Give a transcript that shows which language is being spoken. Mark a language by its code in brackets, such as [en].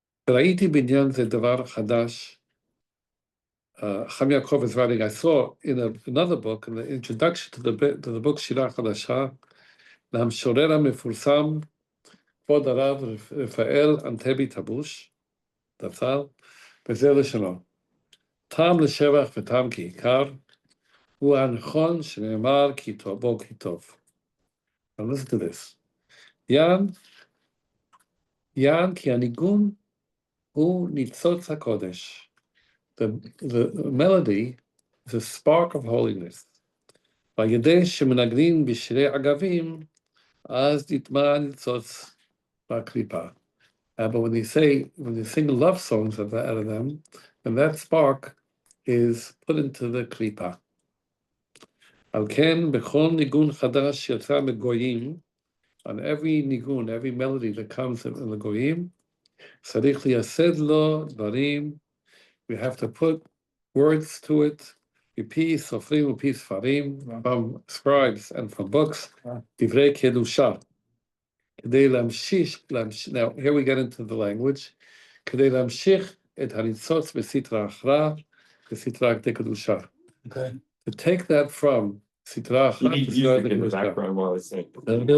[he] ראיתי בעניין זה דבר חדש. [en] Ham Yaakov is writing, I saw in another book, in the introduction to the book [he] שירה חדשה, המשורר המפורסם, כבוד הרב רפאל אנטבי טבוש, דצ"ל, וזה לשונו. טעם לשבח וטעם כעיקר, הוא הנכון שנאמר כי בו כי טוב. [en] Now listen to this. [he] יען כי הניגון הוא ניצוץ הקודש. [en] The melody is a spark of holiness. [he] וידי שמנגנים בשירי אגבים, אז נטמע ניצוץ בקליפה. [en] But when they sing love songs out of them, then that spark is put into the klipa. [he] על כן, בכל ניגון חדש שיצא מגויים, [en] on every nigun, every melody that comes in the goyim, [he] צריך לייסד לו דברים, [en] we have to put words to it, [he] מפי סופרים ומפי ספרים, [en] from scribes and from books, [he] דברי קדושה. כדי להמשיך, [en] now here we get into the language, [he] כדי להמשיך את הניצוץ בסתרא אחרא, בסתרא דקדושה. [en] Okay. To take that from [he] סתרא אחרא, בסתרא דקדושה.